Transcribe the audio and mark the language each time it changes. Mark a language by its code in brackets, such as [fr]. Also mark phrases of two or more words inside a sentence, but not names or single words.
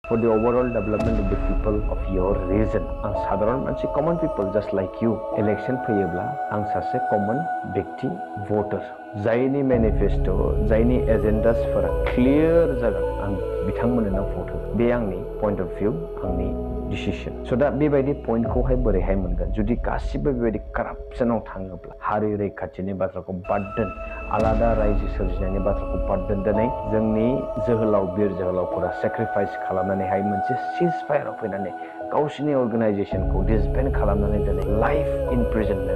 [en] for the overall development of the people of your region. [brx] आं साधारन मानसि [en] common people just like you. [brx] Election फैयोब्ला आं सासे common व्यक्ति voter. जायनि manifesto, जायनि agendas-फोरा clear जागोन आं बिथांमोननो vote होगोन। बे आंनि [en] point of view, [brx] आंनि decision. So दा बेबायदि पॉइंटखौहाय बोरैहाय मोनगोन जुदि गासिबो बेबायदि कारापसनाव थाङोब्ला हारि रैखाथिनि बाथ्राखौ बाद दोन आलादा रायजो सोरजिनायनि बाथ्राखौ बाद दोन दिनै जोंनि जोहोलाव बिर जोहोलावफोरा सेक्रिफाइस खालामनानैहाय मोनसे सिज फायाराव फैनानै गावसिनि अर्गानाइजेसनखौ डिसबेन्ड खालामनानै दिनै [en] life imprisonment